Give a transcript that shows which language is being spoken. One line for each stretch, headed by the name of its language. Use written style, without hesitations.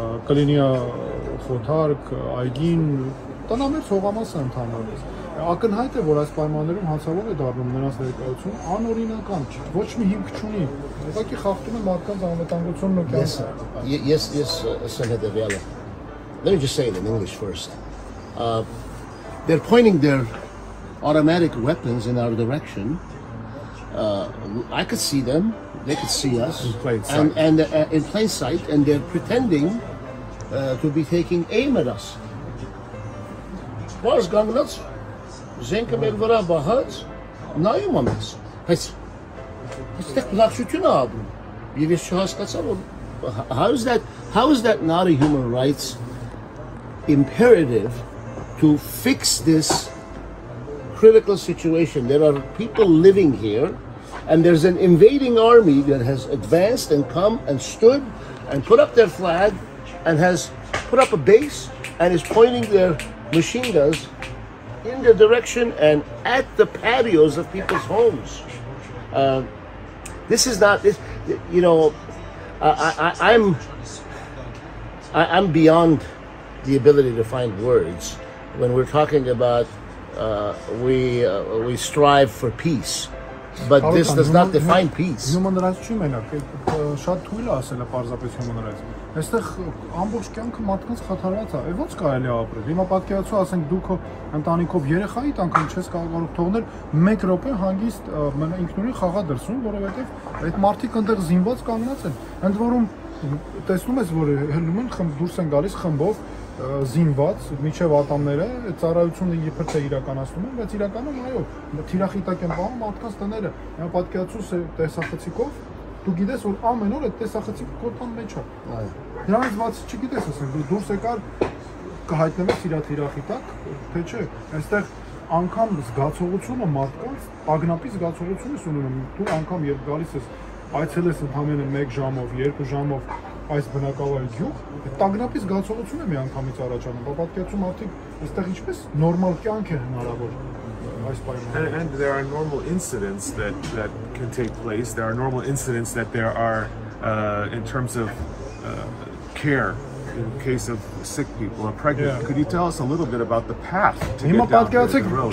Armenian: կլինի խոթարկ, այգին, տնամերձ հողամասը ընդհանրապես։ Ակնհայտ է, որ այս պայմաններում հանցավոր է դառնում նրանց ներկայությունը անօրինական, ոչ մի հիմք չունի։ Ուղղակի խախտում է մարդկանց անվտանգությունն ու կյանքը։
English: Yes, Senator Viala. Let me just say it in English first. They're pointing their automatic weapons in our direction. I could see them, they could see us, in plain sight, and they're pretending to be taking aim at us. What's going on?
Armenian: Զենքը մեր վրա բահած նայում եմ ես, բայց այստեղ բնակչություն է ապրում, եւ ես չհասկացա որ
English: how is that not a human rights imperative to fix this critical situation? There are people living here, and there's an invading army that has advanced and come and stood and put up their flag and has put up a base and is pointing their machine guns in the direction and at the patios of people's homes. This is not this. You know, I'm beyond the ability to find words when we're talking about we strive for peace, but this does not define peace.
Armenian: Human rights չի մենակ, շատ թույլ է ասելը պարզապես human rights։ Այստեղ ամբողջ կյանքը մարդկանց խաթարված է, ոնց կարելի է ապրել։ Հիմա պատկերացու, ասենք դու քո ընտանիքով երեխայիդ անգամ չես կարող թողնել 1 րոպե հանգիստ ինքնուրույն խաղա դրսում, որովհետև այդ մարդիկ այնտեղ զինված կանգնած են։ Ընդ որում տեսնում ես, որ հելնում են դուրս են գալիս խմբով զինված միջև ատամները, այդ ծառայությունը իբր թե իրականացնում են, բայց իրականում այո, թիրախիտակ են պահում մարդկանց տները։ Հիմա պատկերացու տեսախցիկով դու գիտես, որ ամեն օր այդ տեսախցիկը քո տան մեջ է։ Դրանից բացի չգիտես, ասենք, դու դուրս եկար կհայտնվես իր թիրախիտակ, թե չէ, այստեղ անգամ զգացողությունը մարդկանց, տագնապի զգացողություն ես ունենում, դու անգամ երբ գալիս ես այցելես ընդամենը 1 ժամով, 2 ժամով այս բնակավայր գյուղ, տագնապի զգացողություն է մի անգամից առաջանում, պատկերացու մարդիկ այստեղ ինչպես նորմալ կյանք է հնարավոր։
English: And there are normal incidents that can take place. There are normal incidents that there are in terms of care in case of sick people or pregnant. Yeah. Could you tell us a little bit about the path to get down the road?